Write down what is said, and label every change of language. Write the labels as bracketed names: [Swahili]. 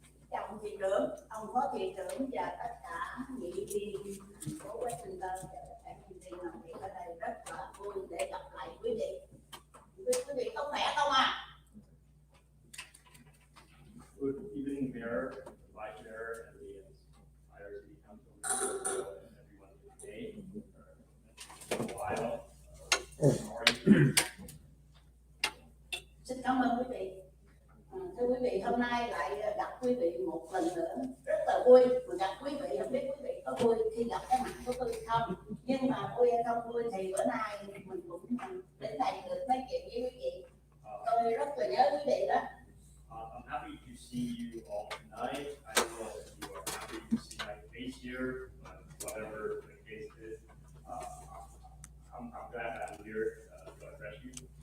[Vietnamese] Chào ông thị trưởng, ông phó thị trưởng và tất cả nghị viên thành phố Westminster và tất cả nhân viên làm việc ở đây rất là vui để gặp lại quý vị. Quý vị có khỏe không ạ? [English] Good evening, Mayor, Vice Mayor, and the entire City Council, and everyone today. How are you? [Vietnamese] Xin cảm ơn quý vị. Thưa quý vị, hôm nay lại gặp quý vị một lần nữa rất là vui. Mà gặp quý vị, không biết quý vị có vui khi gặp cái mặt của tôi không? Nhưng mà vui hay không vui thì bữa nay mình cũng đến đây được nói chuyện với quý vị. Tôi rất là nhớ quý vị đó. [English] I'm happy to see you all tonight. I know that you are happy to see my face here, whatever the case is. I'm glad that I'm here to address you.